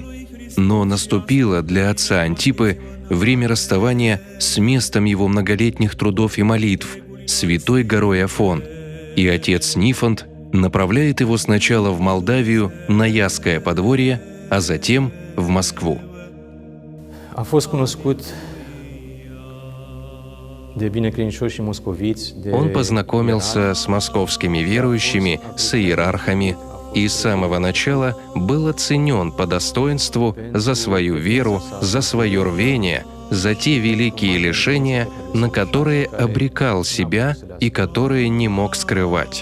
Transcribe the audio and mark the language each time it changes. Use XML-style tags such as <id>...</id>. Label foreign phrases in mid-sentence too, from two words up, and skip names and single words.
<ru>Но наступило для отца Антипы время расставания с местом его многолетних трудов и молитв, святой горой Афон, и отец Нифонт направляет его сначала в Молдавию на Ясское подворье, а затем в Москву.</ru> <ro>A fost cunoscut de binecredincioși și moscoviți, de</ro> <ru>Он познакомился с московскими верующими, с иерархами, и с самого начала был оценен по достоинству за свою веру, за свое рвение, за те великие лишения, на которые обрекал себя и которые не мог скрывать.</ru>